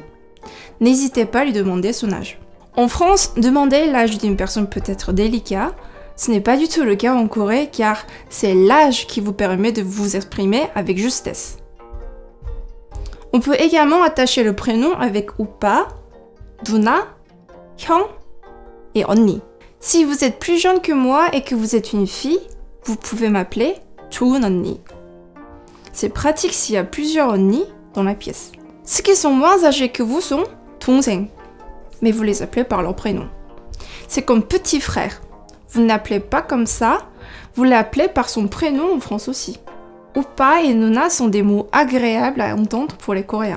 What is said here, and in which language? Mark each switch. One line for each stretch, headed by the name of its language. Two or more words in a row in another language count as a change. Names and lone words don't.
French: N'hésitez pas à lui demander son âge. En France, demander l'âge d'une personne peut être délicat. Ce n'est pas du tout le cas en Corée car c'est l'âge qui vous permet de vous exprimer avec justesse. On peut également attacher le prénom avec
Korean: 오빠, 누나, 형
French: et 언니. Si vous êtes plus jeune que moi et que vous êtes une fille, vous pouvez m'appeler
Korean: 좋은 언니.
French: C'est pratique s'il y a plusieurs 언니 dans la pièce. Ceux qui sont moins âgés que vous sont 동생, mais vous les appelez par leur prénom. C'est comme petit frère. Vous ne l'appelez pas comme ça, vous l'appelez par son prénom en France aussi. Oppa et 누나 sont des mots agréables à entendre pour les Coréens.